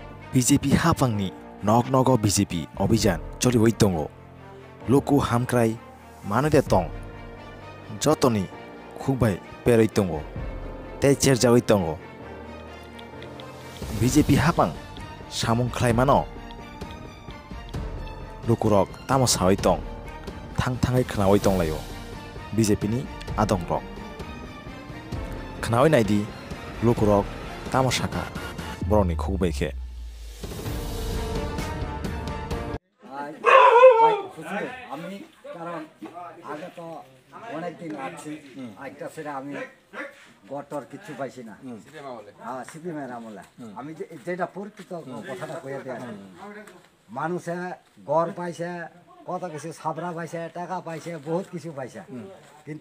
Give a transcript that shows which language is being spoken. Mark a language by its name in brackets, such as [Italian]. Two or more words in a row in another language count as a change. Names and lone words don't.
[Kok Borok] BJP हाफांनि नग नग BJP अभियान चलिबाय दङ लोगो हामख्राय मानोदे दं जतनि खुबाय पेरै दङ ते चेरजावै दङ BJP हाफां सामुं खालायमानो लोगोरक तामसावै दं थाङै खोनावै दंलायो BJP नि आदं रक खोनावै नायदि लोगोरक तामसाखा बरनि खुबायखे [Bangla] আমি কারণ আগে তো অনেকদিন আছি একটা সেটা আমি গটর কিছু পাইছি না হ্যাঁ সিপিএমের আমলে আমি যেটা পরিচিত কথাটা কয়ে দেয় মানুষে ঘর পাইছে কত কিছু সাবরা পাইছে টাকা পাইছে বহুত কিছু পাইছে কিন্তু